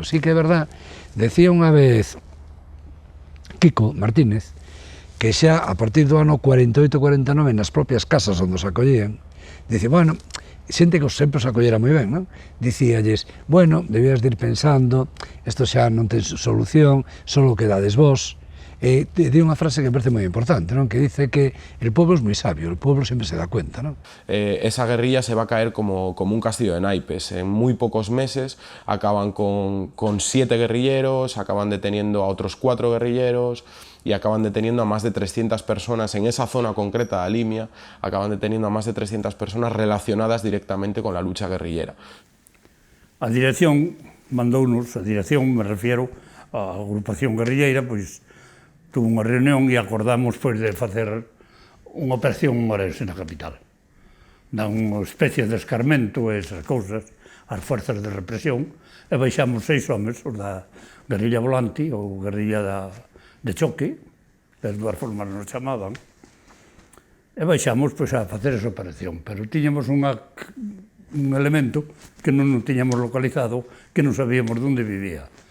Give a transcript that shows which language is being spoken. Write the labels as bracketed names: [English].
[Galician] Sí que é verdad, decía unha vez Kiko Martínez, que xa a partir do ano 48-49 nas propias casas onde os acollían, dice, bueno, xente que sempre os acollera moi ben, non? Dicíalles, bueno, debías de ir pensando, isto xa non ten solución, solo quedades vos. Di unha frase que me parece moi importante, non? [Spanish] Que dice que el pueblo es moi sabio, el pueblo sempre se da cuenta, non? Esa guerrilla se va a caer como un castillo de naipes. En muy pocos meses acaban con 7 guerrilleros, acaban deteniendo a otros 4 guerrilleros y acaban deteniendo a más de 300 personas en esa zona concreta de Limia, acaban deteniendo a más de 300 personas relacionadas directamente con la lucha guerrillera. [Galician] A dirección mandounos, a dirección, me refiero á agrupación guerrilleira, pois tuvo unha reunión e acordamos pois de facer unha operación en Orense na capital. Dan unha especie de escarmento e esas cousas ás forzas de represión e baixamos 6 homes, os da guerrilla volante ou guerrilla de choque, das dúas formas nos chamaban, e baixamos pois, a facer esa operación, pero tiñamos un elemento que non o tiñamos localizado, que non sabíamos onde vivía.